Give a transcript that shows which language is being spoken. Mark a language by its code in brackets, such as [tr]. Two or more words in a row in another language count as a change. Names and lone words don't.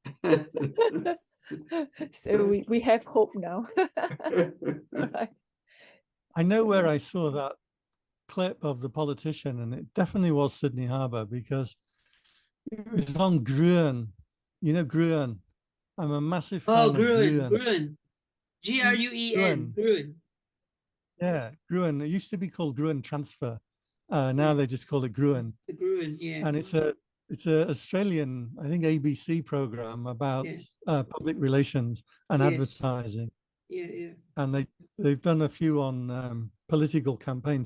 [en] So we have hope now. All right. I know where I saw that clip of the politician, and it definitely was Sydney Harbour, because it was on Gruen. You know Gruen. I'm a massive fan Oh, of Gruen, Gruen. Gruen. Gruen. Gruen. Yeah, Gruen. It used to be called Gruen Transfer. Now they just call it Gruen. The Gruen, yeah. And it's a Australian, I think, ABC program about public relations and Yes. advertising. Yeah. And they've done a few on political campaigns.